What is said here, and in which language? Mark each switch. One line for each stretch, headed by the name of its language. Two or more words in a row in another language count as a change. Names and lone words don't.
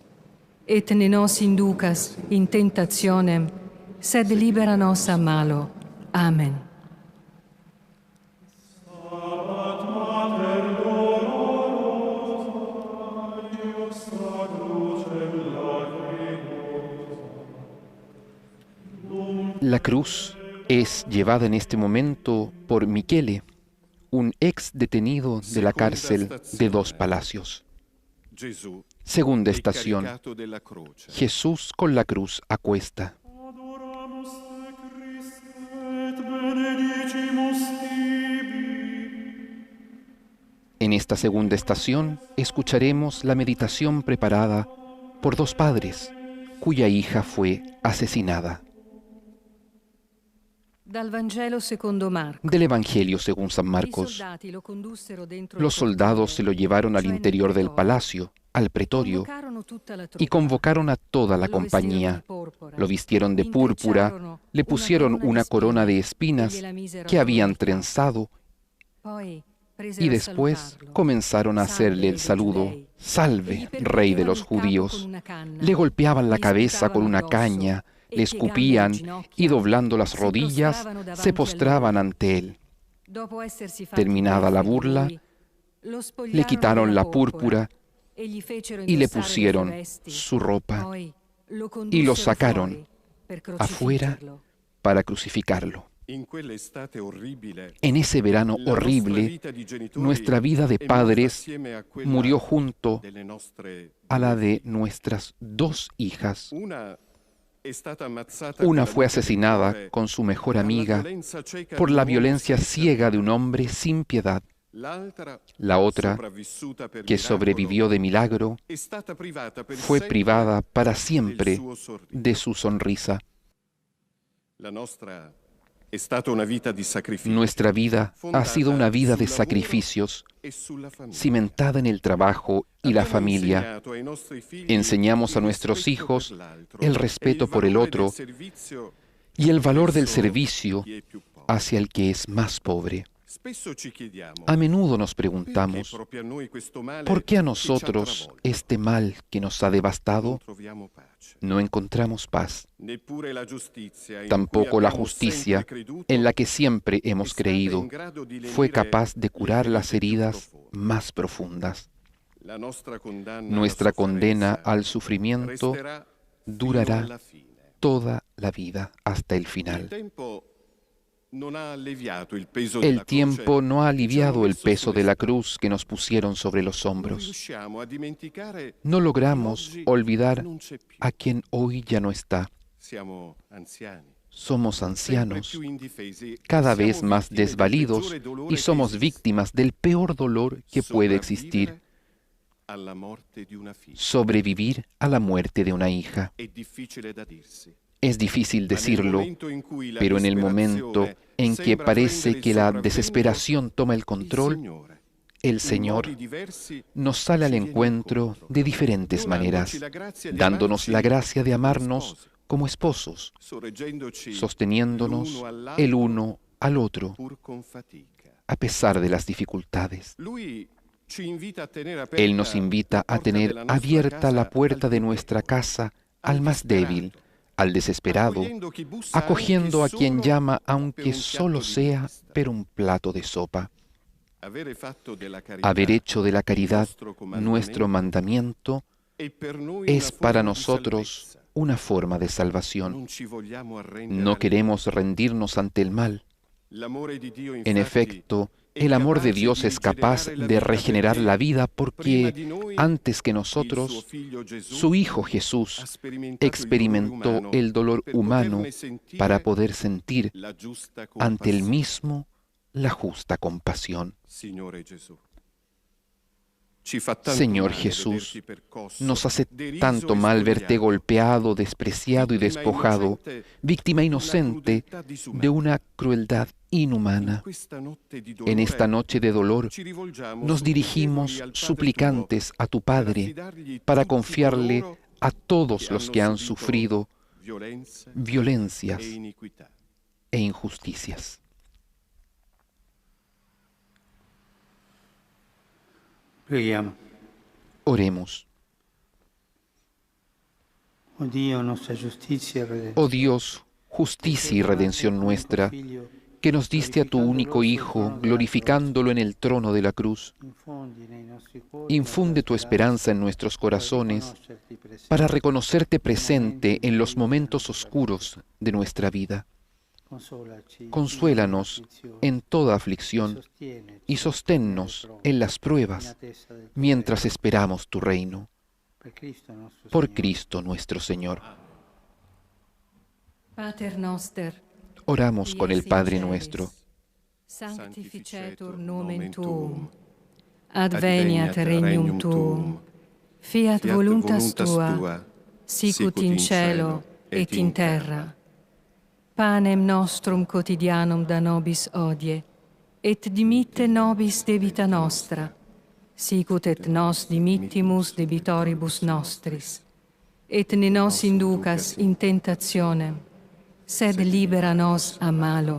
Latin: Et ne nos inducas in tentationem, sed libera nos a malo. Amen.
Spanish: La cruz es llevada en este momento por Michele, un ex detenido de la cárcel de Dos Palacios.
Italian: Gesù
Spanish: Segunda
Italian: è
Spanish: estación.
Italian: caricato della croce.
Spanish: Jesús con la cruz a cuesta.
Latin: Adoramus te Christe et benedicimus tibi.
Spanish: En esta segunda estación escucharemos la meditación preparada por dos padres cuya hija fue asesinada.
Italian: Dal Vangelo secondo Marco.
Spanish: Del Evangelio según San
Italian: I
Spanish: Marcos.
Italian: soldati lo condussero dentro
Spanish: Los
Italian: il
Spanish: soldados se lo
Italian: cortile,
Spanish: llevaron al
Italian: cioè nel
Spanish: interior del
Italian: pretorio.
Spanish: palacio, al pretorio,
Italian: Convocarono tutta la
Spanish: y
Italian: truppa.
Spanish: convocaron a toda la
Italian: Lo vestirono
Spanish: compañía.
Italian: di porpora,
Spanish: Lo vistieron de púrpura,
Italian: intrecciarono
Spanish: le pusieron una corona de espinas
Italian: e gliela misero
Spanish: que habían
Italian: attorno al capo.
Spanish: trenzado
Italian: Poi presero
Spanish: y
Italian: a
Spanish: después
Italian: salutarlo.
Spanish: comenzaron a
Italian: Salve,
Spanish: hacerle Rey el
Italian: dei
Spanish: saludo,
Italian: Giudei. E
Spanish: salve,
Italian: gli
Spanish: rey de
Italian: percuotevano
Spanish: los
Italian: il capo con
Spanish: judíos.
Italian: una canna,
Spanish: Le golpeaban la
Italian: gli
Spanish: cabeza con
Italian: sputavano
Spanish: una
Italian: addosso,
Spanish: caña,
Italian: e
Spanish: le
Italian: piegando le
Spanish: escupían
Italian: ginocchia,
Spanish: y doblando las
Italian: si
Spanish: rodillas
Italian: prostravano davanti
Spanish: se
Italian: a
Spanish: postraban
Italian: lui.
Spanish: ante él.
Italian: Dopo essersi fatti
Spanish: Terminada la
Italian: beffe di
Spanish: burla,
Italian: lui, lo
Spanish: Le
Italian: spogliarono
Spanish: quitaron
Italian: della
Spanish: la púrpura
Italian: e gli fecero
Spanish: y le
Italian: indossare le
Spanish: pusieron
Italian: sue vesti.
Spanish: su ropa
Italian: Poi lo
Spanish: y
Italian: condussero
Spanish: lo sacaron
Italian: fuori per
Spanish: afuera
Italian: crocifiggerlo.
Spanish: para crucificarlo.
Italian: In quell'estate orribile,
Spanish: En ese verano
Italian: la nostra
Spanish: horrible,
Italian: vita di genitori
Spanish: nuestra vida de
Italian: è morta
Spanish: padres
Italian: assieme a quella
Spanish: murió junto
Italian: delle nostre
Spanish: a la
Italian: due
Spanish: de
Italian: figlie.
Spanish: nuestras dos hijas.
Italian: Una è stata ammazzata
Spanish: Una
Italian: con la
Spanish: fue
Italian: luce del
Spanish: asesinada
Italian: cuore
Spanish: con su mejor
Italian: per la
Spanish: amiga
Italian: violenza cieca
Spanish: por
Italian: di
Spanish: la
Italian: un uomo
Spanish: violencia
Italian: senza
Spanish: ciega de un
Italian: pietà.
Spanish: hombre sin piedad.
Italian: L'altra,
Spanish: La otra,
Italian: sopravvissuta per
Spanish: que
Italian: miracolo,
Spanish: sobrevivió de milagro,
Italian: è stata privata per
Spanish: fue
Italian: sempre
Spanish: privada para
Italian: del
Spanish: siempre
Italian: suo sorriso.
Spanish: de su sonrisa.
Italian: La nostra è stata una vita di sacrificio
Spanish: Nuestra vida ha sido una vida de
Italian: sul lavoro
Spanish: sacrificios,
Italian: e sulla famiglia.
Spanish: cimentada en el trabajo y la
Italian: Abbiamo
Spanish: familia.
Italian: insegnato ai nostri figli
Spanish: Enseñamos a
Italian: il
Spanish: nuestros
Italian: rispetto
Spanish: hijos
Italian: per l'altro
Spanish: el
Italian: e
Spanish: respeto por el
Italian: valore
Spanish: otro
Italian: del servizio
Spanish: y el valor del
Italian: verso
Spanish: servicio
Italian: chi è più povero.
Spanish: hacia el que es más pobre.
Italian: Spesso ci chiediamo
Spanish: A menudo nos
Italian: perché
Spanish: preguntamos,
Italian: proprio a noi questo male
Spanish: ¿por qué a
Italian: che ci ha
Spanish: nosotros
Italian: travolto
Spanish: este mal que nos ha
Italian: non
Spanish: devastado
Italian: troviamo pace?
Spanish: no encontramos paz?
Italian: Neppure la giustizia in cui
Spanish: Tampoco la
Italian: abbiamo
Spanish: justicia,
Italian: sempre creduto
Spanish: en la que siempre
Italian: è
Spanish: hemos
Italian: stata
Spanish: creído,
Italian: in grado di
Spanish: fue
Italian: lenire
Spanish: capaz de
Italian: le
Spanish: curar las
Italian: ferite più
Spanish: heridas
Italian: profonde.
Spanish: más profundas.
Italian: La nostra condanna alla
Spanish: Nuestra condena
Italian: sofferenza
Spanish: al sufrimiento
Italian: resterà fino
Spanish: durará
Italian: alla fine.
Spanish: toda la vida hasta el
Italian: Il
Spanish: final.
Italian: tempo non ha alleviato il peso
Spanish: El
Italian: della
Spanish: tiempo
Italian: croce
Spanish: no ha
Italian: che ci hanno
Spanish: aliviado el
Italian: messo
Spanish: peso
Italian: sulle
Spanish: de la
Italian: spalle.
Spanish: cruz que nos pusieron sobre los
Italian: Non
Spanish: hombros.
Italian: riusciamo a dimenticare
Spanish: No logramos
Italian: chi oggi
Spanish: olvidar
Italian: non c'è più.
Spanish: a quien hoy ya no está.
Italian: Siamo anziani,
Spanish: Somos
Italian: sempre
Spanish: ancianos,
Italian: più indifesi,
Spanish: cada
Italian: siamo
Spanish: vez más
Italian: vittime del
Spanish: desvalidos
Italian: peggiore dolore
Spanish: y
Italian: che
Spanish: somos
Italian: esiste.
Spanish: víctimas del peor dolor que puede existir,
Italian: Sopravvivere alla morte di una figlia
Spanish: sobrevivir a la muerte de una hija.
Italian: è difficile da dirsi.
Spanish: Es difícil
Italian: Ma nel
Spanish: decirlo,
Italian: momento in cui la
Spanish: pero en el momento
Italian: disperazione
Spanish: en que
Italian: sembra
Spanish: parece
Italian: prendere
Spanish: que
Italian: il
Spanish: la
Italian: sopravvento,
Spanish: desesperación toma el
Italian: il
Spanish: control,
Italian: Signore,
Spanish: el
Italian: in
Spanish: Señor
Italian: modi diversi,
Spanish: nos sale al
Italian: ci viene
Spanish: encuentro
Italian: incontro,
Spanish: de diferentes
Italian: donandoci
Spanish: maneras,
Italian: la grazia di
Spanish: dándonos la
Italian: amarci
Spanish: gracia de
Italian: come
Spanish: amarnos
Italian: sposi,
Spanish: como esposos,
Italian: sorreggendoci
Spanish: sosteniéndonos
Italian: l'uno
Spanish: el
Italian: all'altro,
Spanish: uno al otro,
Italian: pur con fatica.
Spanish: a pesar de las dificultades.
Italian: Lui ci invita a tenere aperta
Spanish: Él nos invita
Italian: la
Spanish: a
Italian: porta
Spanish: tener
Italian: della nostra
Spanish: abierta la
Italian: casa
Spanish: puerta
Italian: al
Spanish: de
Italian: più
Spanish: nuestra
Italian: debole,
Spanish: casa
Italian: al
Spanish: al más débil,
Italian: disperato,
Spanish: al desesperado,
Italian: accogliendo chi bussa
Spanish: acogiendo a
Italian: anche
Spanish: quien
Italian: solo
Spanish: llama
Italian: per
Spanish: aunque
Italian: un
Spanish: solo
Italian: piatto di
Spanish: sea
Italian: pasta.
Spanish: per un plato de sopa.
Italian: Avere fatto della carità
Spanish: Haber hecho de la
Italian: il
Spanish: caridad
Italian: nostro
Spanish: nuestro
Italian: comandamento
Spanish: mandamiento
Italian: è per noi
Spanish: es
Italian: una
Spanish: para
Italian: forma di
Spanish: nosotros
Italian: salvezza.
Spanish: una forma de salvación.
Italian: Non ci vogliamo arrendere
Spanish: No
Italian: al
Spanish: queremos rendirnos ante el mal.
Italian: male. L'amore di Dio,
Spanish: En
Italian: infatti,
Spanish: efecto,
Italian: è
Spanish: el amor de
Italian: capace
Spanish: Dios
Italian: di
Spanish: es capaz
Italian: rigenerare la
Spanish: de
Italian: vita
Spanish: regenerar
Italian: perché
Spanish: la vida
Italian: prima
Spanish: porque
Italian: di noi
Spanish: antes que
Italian: il suo
Spanish: nosotros,
Italian: figlio Gesù
Spanish: su Hijo
Italian: ha
Spanish: Jesús
Italian: sperimentato
Spanish: experimentó el dolor
Italian: per
Spanish: humano
Italian: poterne sentire
Spanish: para poder sentir
Italian: la giusta
Spanish: ante el
Italian: compassione.
Spanish: mismo la justa compasión.
Italian: Signore Gesù, ci fa tanto
Spanish: Señor
Italian: male
Spanish: Jesús,
Italian: vederti percosso,
Spanish: nos hace
Italian: deriso
Spanish: tanto
Italian: e
Spanish: mal verte
Italian: spogliato,
Spanish: golpeado, despreciado y
Italian: vittima
Spanish: despojado,
Italian: innocente
Spanish: víctima
Italian: di una
Spanish: inocente
Italian: crudeltà disumana.
Spanish: de una crueldad
Italian: In
Spanish: inhumana.
Italian: questa notte di
Spanish: En
Italian: dolore
Spanish: esta noche de dolor
Italian: ci rivolgiamo
Spanish: nos dirigimos
Italian: supplichevoli al Padre
Spanish: suplicantes a tu
Italian: tuo per
Spanish: Padre
Italian: affidargli
Spanish: para
Italian: tutti
Spanish: confiarle
Italian: coloro
Spanish: a todos
Italian: che
Spanish: los
Italian: hanno
Spanish: que han
Italian: subito
Spanish: sufrido
Italian: violenze
Spanish: violencias
Italian: e iniquità.
Spanish: e injusticias.
Italian: Preghiamo.
Spanish: Oremos.
Italian: O Dio, nostra giustizia e redenzione.
Spanish: Oh Dios, justicia y redención nuestra, que nos diste a tu único Hijo, glorificándolo en el trono de la cruz, infunde tu esperanza en nuestros corazones para reconocerte presente en los momentos oscuros de nuestra vida. Consuélanos en toda aflicción y sosténnos en las pruebas mientras esperamos tu reino. Por Cristo nuestro Señor.
Latin: Pater noster,
Spanish: Oramos con el
Latin: qui es in
Spanish: Padre
Latin: celis,
Spanish: nuestro.
Latin: sanctificetur nomen tuum, Adveniat adveniat regnum tuum, fiat voluntas tua, sicut in cielo et in terra. Panem nostrum quotidianum da nobis hodie, et dimitte nobis debita nostra, sicut et nos dimittimus debitoribus nostris, et ne nos inducas in tentationem, sed libera nos a malo.